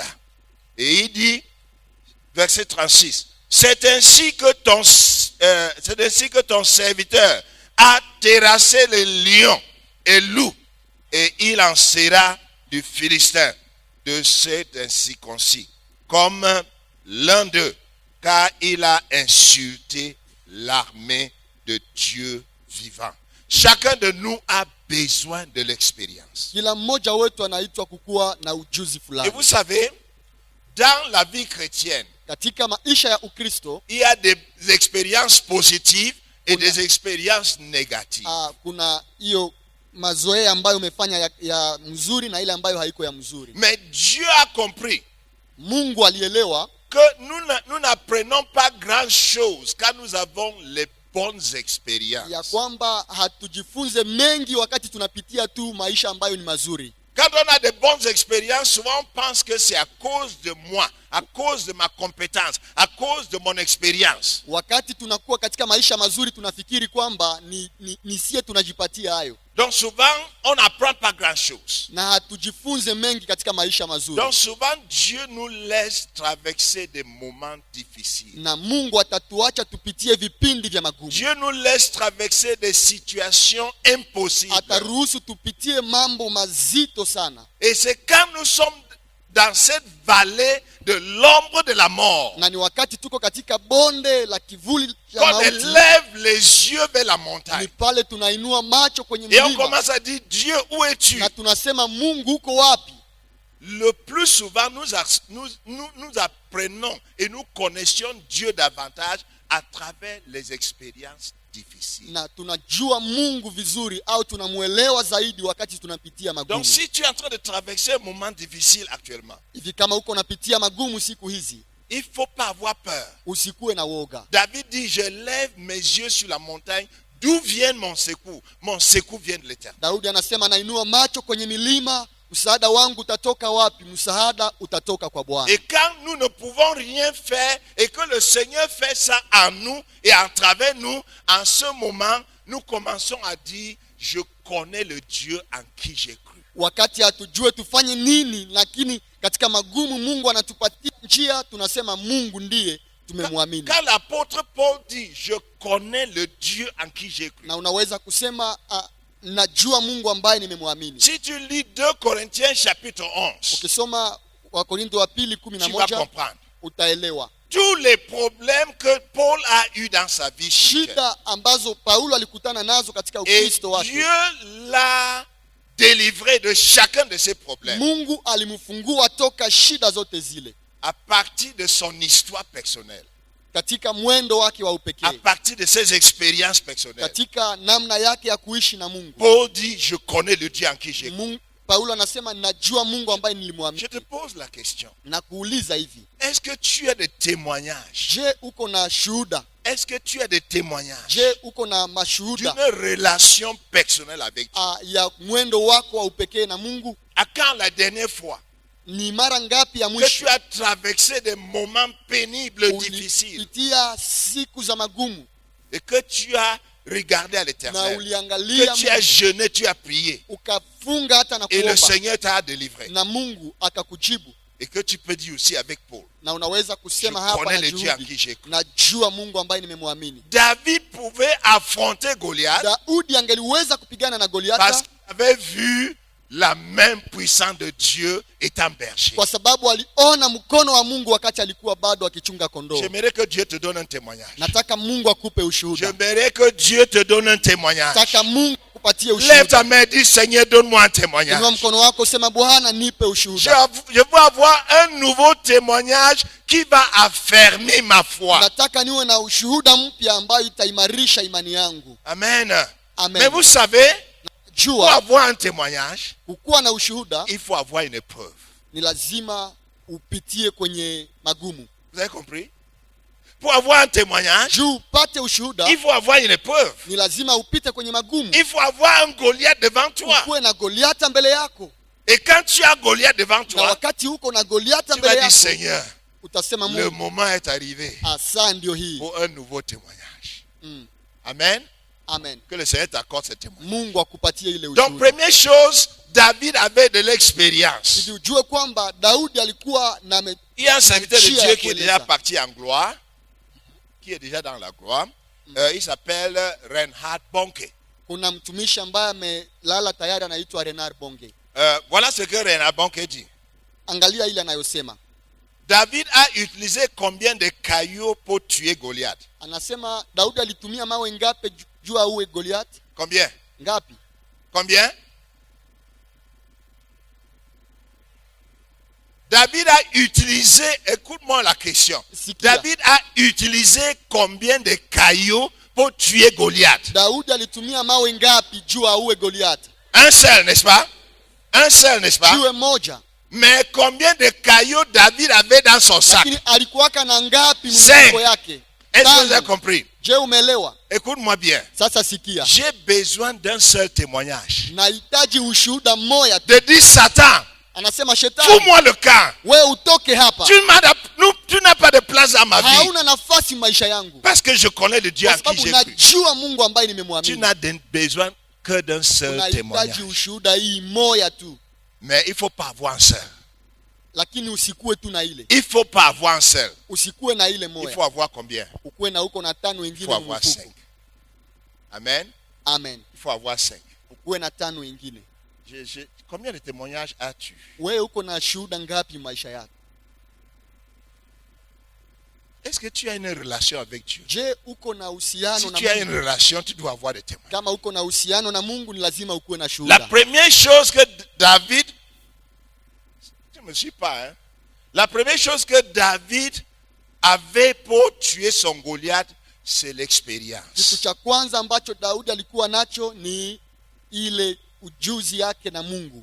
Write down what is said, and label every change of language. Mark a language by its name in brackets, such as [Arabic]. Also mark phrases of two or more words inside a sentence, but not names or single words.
[French] Et il dit, verset 36, c'est ainsi que ton serviteur a terrassé les lions et loups, et il en sera du Philistin, de cet incirconcis, comme l'un d'eux, car il a insulté l'armée de Dieu vivant. Chacun de nous a besoin de l'expérience. [Swahili] kila mmoja wetu anaitwa kukuwa na ujuzi [French] Et [Swahili] fulani. [French] vous savez, dans la vie chrétienne, [Swahili] Katika maisha ya Ukristo [French] il y a des expériences positives et des expériences négatives. [Swahili] kuna hiyo mazoea ambayo umefanya ya mzuri na ile ambayo haiko ya mzuri. [French] Mais Dieu a compris [Swahili] Mungu alielewa [French] que nous n'apprenons pas grand chose quand nous avons les bonnes expériences. [Swahili] ya kwamba hatujifunze mengi wakati tunapitia tu maisha ambayo ni mazuri. [French] Quand on a de bonnes expériences, souvent on pense que c'est à cause de moi, à cause de ma compétence, à cause de mon expérience. [Swahili] Wakati tunakuwa katika maisha mazuri tunafikiri kwamba ni sie tunajipatia hayo. [French] Donc souvent, on n'apprend pas grand-chose. [Swahili] Na hatujifunze mengi katika maisha mazuri. [French] Donc souvent, Dieu nous laisse traverser des moments difficiles. [Swahili] Na Mungu atatuacha tupitie vipindi vya magumu. [French] Dieu nous laisse traverser des situations impossibles. [Swahili] Ataruhusu tupitie mambo mazito sana. [French] Et c'est quand nous sommes dans cette vallée de l'ombre de la mort, [Swahili] Na ni wakati tuko katika bonde la kivuli cha [French] qu'on [Swahili] mauti, [French] élève les yeux vers la montagne. [Swahili] ni pale tunainua macho kwenye [French] Et on [Swahili] mlima [French] commence à dire, Dieu, où es-tu? [Swahili] na tunasema Mungu uko wapi? [French] Le plus souvent, nous apprenons et nous connaissions Dieu davantage à travers les expériences difficiles. [Swahili] Na tunajua Mungu vizuri au tunamuelewa zaidi wakati tunapitia magumu. [French] Donc si tu es en train de traverser un moment difficile actuellement, [Swahili] Hivi kama uko unapitia magumu siku hizi, [French] il ne faut pas avoir peur. [Swahili] usikuwe na woga. [French] David dit, je lève mes yeux sur la montagne, d'où vient mon secours? Mon secours vient de l'Éternel. [Swahili] Daudi anasema nainua macho kwenye milima, msaada wangu utatoka wapi? Msaada utatoka kwa Bwana. [French] Et quand nous ne pouvons rien faire et que le Seigneur fait ça en nous et à travers nous, en ce moment, nous commençons à dire, je connais le Dieu en qui j'ai cru. [Swahili] Wakati hatujue tufanye nini, lakini katika magumu Mungu anatupatia njia, tunasema Mungu ndiye tumemwamini. [French] Quand l'apôtre Paul dit, je connais le Dieu en qui j'ai cru. [Swahili] Na unaweza kusema najua Mungu ambaye nimemwamini. [French] Si tu lis 2 Corinthiens chapitre 11, [Swahili] Ukisoma Wakorintho wa pili [French] tu vas 11 comprendre. [Swahili] utaelewa [French] Tous les problèmes que Paul a eu dans sa vie chrétienne. [Swahili] shida ambazo Paulo alikutana nazo katika [French] Et [Swahili] Ukristo wake. [French] Dieu l'a délivré de chacun de ces problèmes [Swahili] Mungu alimfungua toka shida zote zile [French] à partir de son histoire personnelle. [Swahili] katika mwendo wake wa [French] à [Swahili] upekee, [French] partir de ses expériences personnelles. [Swahili] katika namna yake ya kuishi na Mungu. [French] Paul dit, je connais le Dieu en qui j'ai cru. [Swahili] Paulo anasema najua Mungu ambaye [French] Je [Swahili] nilimwamini. [French] te pose la question. [Swahili] Na kuuliza hivi, [French] Est-ce que tu as des témoignages? [Swahili] je uko na shuhuda? [French] Est-ce que tu as des témoignages [Swahili] Je uko na mashuhuda [French] d'une relation personnelle avec Dieu? [Swahili] ya mwendo wako wa upekee na Mungu? [French] À quand la dernière fois [Swahili] Ni mara ngapi ya [French] que [Swahili] mwisho [French] tu as traversé des moments pénibles, difficiles, [Swahili] ulipitia siku za magumu [French] et que tu as regardé à [Swahili] na [French] l'Éternel, [Swahili] uliangalia [French] que tu as [Swahili] Mungu, [French] jeûné, tu as prié, [Swahili] ukafunga hata na [French] et le [Swahili] kuomba [French] Seigneur t'a délivré? [Swahili] na Mungu akakujibu? [French] Et que tu peux dire aussi avec Paul, [Swahili] Na unaweza [French] je [Swahili] kusema hapa [French] connais [Swahili] na [French] le Dieu en qui [Swahili] juhudi, [French] j'ai cru. [Swahili] najua Mungu ambaye nimemwamini. [French] David pouvait affronter Goliath [Swahili] Daudi angeliweza kupigana na [French] parce [Swahili] Goliata [French] qu'il avait vu la main puissante de Dieu étant berger. [Swahili] kwa sababu aliona mkono wa Mungu wakati alikuwa bado akichunga kondoo. [French] J'aimerais que Dieu te donne un témoignage. [Swahili] Nataka Mungu akupe ushuhuda. [French] J'aimerais que Dieu te donne un témoignage. [Swahili] Nataka Mungu akupatie [French] Lève ta [Swahili] ushuhuda. [French] main et dis, Seigneur, donne-moi un [Swahili] Inua [French] témoignage. [Swahili] mkono wako, sema Bwana nipe [French] Je [Swahili] ushuhuda. [French] veux avoir un nouveau témoignage qui va affermir ma foi. [Swahili] Nataka niwe na ushuhuda mpya ambayo itaimarisha imani yangu. [French] Amen. [Swahili] Amen. [French] Mais vous savez, pour [Swahili] Jua [French] avoir un témoignage, [Swahili] kukuwa na ushuhuda [French] il faut avoir une épreuve. [Swahili] ni lazima upitie kwenye magumu. [French] Vous avez compris? Pour avoir un témoignage, [Swahili] Juu upate ushuhuda [French] il faut avoir une épreuve. [Swahili] ni lazima upite kwenye magumu. [French] Il faut avoir un Goliath devant toi. [Swahili] Ukuwe na Goliata mbele yako. [French] Et quand tu as Goliath devant [Swahili] Na [French] toi, [Swahili] wakati uko na Goliata [French] tu vas [Swahili] mbele [French] dire, [Swahili] yako, [French] Seigneur, [Swahili] utasema [French] le [Swahili] Mungu, [French] moment est arrivé [Swahili] saa ndio hii. [French] pour un nouveau témoignage. Mm. Amen. [Swahili] Amen. [French] Que le Seigneur t'accorde ce témoignage. [Swahili] Mungu akupatie ile [French] Donc, [Swahili] ushuhuda. [French] première chose, David avait de l'expérience. [Swahili] Ili ujue kwamba Daudi alikuwa na [French] Il y a un serviteur de Chia Dieu qui est [Swahili] kueleza. [French] déjà parti en gloire, qui est déjà dans la gloire. Il s'appelle Reinhard Bonke. [Swahili] kuna mtumishi ambaye amelala tayari anaitwa Renard Bonge. [French] Voilà ce que Reinhard Bonke dit. [Swahili] Angalia ile anayosema. [French] David a utilisé combien de cailloux pour tuer Goliath? [Swahili] Anasema Daudi alitumia mawe ngapi juu auwe Goliath? [French] Combien? [Swahili] Ngapi? [French] Combien? David a utilisé, écoute-moi la question. [Swahili] Sikia. [French] David a utilisé combien de cailloux pour tuer Goliath? [Swahili] Daudi alitumia mawe ngapi juu auwe Goliath? [French] Un seul, n'est-ce pas? Un seul, n'est-ce pas? [Swahili] Jiwe moja. [French] Mais combien de cailloux David avait dans son sac? [Swahili] Lakini alikuwaka na ngapi [French] Cinq. [Swahili] mfuko yake? [French] Est-ce que vous avez [Swahili] Tano. [French] compris? [Swahili] Je, umeelewa? [French] Écoute-moi bien. [Swahili] Sasa sikia. [French] J'ai besoin d'un seul témoignage. [Swahili] Nahitaji ushuhuda mmoja tu. [French] De dire, Satan, [Swahili] Anasema shetani, [French] fous-moi le camp. [Swahili] wewe utoke hapa. [French] Tu n'as pas de place dans ma vie. [Swahili] Hauna nafasi maisha yangu. [French] Parce que je connais le Dieu [Swahili] Kwa [French] en qui [Swahili] sababu [French] j'ai cru. [Swahili] najua Mungu ambaye [French] Tu [Swahili] nimemwamini. [French] n'as besoin que d'un seul [Swahili] Unahitaji [French] témoignage. [Swahili] ushuhuda hii moja tu. [French] Mais il ne faut pas avoir un seul. [Swahili] Lakini usikuwe tu na ile. [French] Il ne faut pas avoir un seul. [Swahili] Usikuwe na ile [French] Il [Swahili] moja. [French] faut avoir combien? [Swahili] Ukuwe na uko na tano [French] Il [Swahili] wengine [French] faut avoir [Swahili] mfuko. [French] 5. Amen. [Swahili] Amen. [French] Il faut avoir 5. [Swahili] Ukuwe na tano wengine. [French] Combien de témoignages as-tu? [Swahili] Wewe uko na shuhuda ngapi maisha yako? [French] Est-ce que tu as une relation avec Dieu? [Swahili] Je, uko na uhusiano [French] Si [Swahili] na [French] tu as une [Swahili] Mungu? [French] relation, tu dois avoir des témoins. [Swahili] Kama uko na uhusiano na Mungu ni lazima ukuwe na [French] La [Swahili] shuhuda. [French] première chose que David, je ne me suis pas, hein? La première chose que David avait pour tuer son Goliath, c'est l'expérience. [Swahili] Kitu cha kwanza ambacho Daudi alikuwa nacho ni ile ujuzi yake na Mungu.